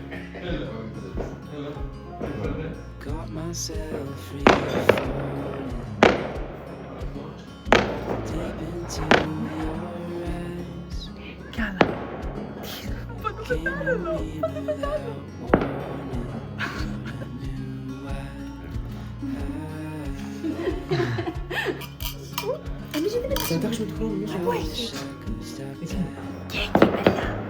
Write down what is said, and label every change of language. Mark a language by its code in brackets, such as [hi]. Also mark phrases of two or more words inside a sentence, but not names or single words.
[en] Got myself free falling deep into your eyes. Came to me without warning. I knew I [el] Εντάξει με τη χρόνο, μισό. Πού έχεις? Και εκεί μετά.